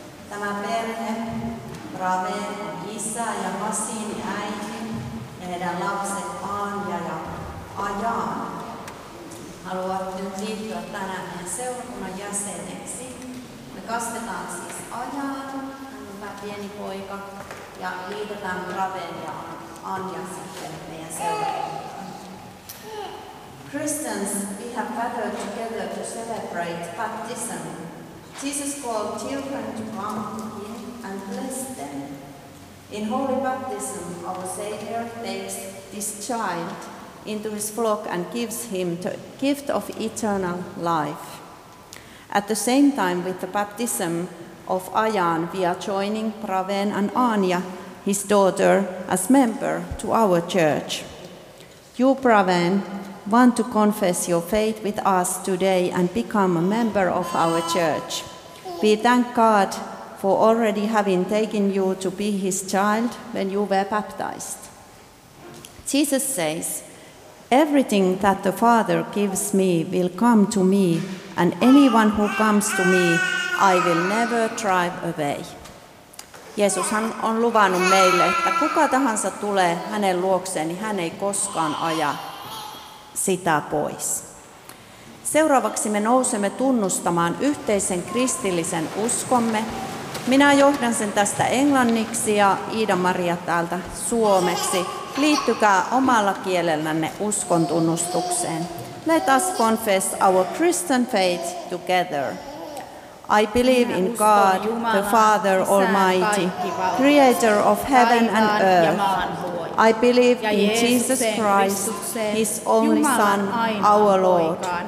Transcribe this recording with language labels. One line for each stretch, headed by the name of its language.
Finnish: Tämä perhe, Raven, isä ja Masin äiti, heidän lapset Anja ja Ajan, haluavat nyt liittyä tänään meidän seurakunnan jäseneksi. Me kastetaan siis Ajan, tämä pieni poika, ja liitetään Raven ja Anja sitten meidän seurakuntaan.
English: Christians, we have gathered together to celebrate baptism. Jesus called children to come to him and bless them. In holy baptism, our Savior takes this child into his flock and gives him the gift of eternal life. At the same time, with the baptism of Ajan, we are joining Praven and Anya, his daughter, as member to our church. You, Praven, want to confess your faith with us today and become a member of our church. We thank God for already having taken you to be his child when you were baptized. Jesus says, everything that the Father gives me will come to me, and anyone who comes to me, I will never drive away.
Finnish: Jeesushan on luvannut meille, että kuka tahansa tulee hänen luokseen, niin hän ei koskaan aja sitä pois. Seuraavaksi me nousemme tunnustamaan yhteisen kristillisen uskomme. Minä johdan sen tästä englanniksi ja Iida-Maria täältä suomeksi. Liittykää omalla kielellänne uskon tunnustukseen.
English: Let us confess our Christian faith together. I believe in God, the Father Almighty, creator of heaven and earth. I believe in Jesus Christ, his only Son, our Lord.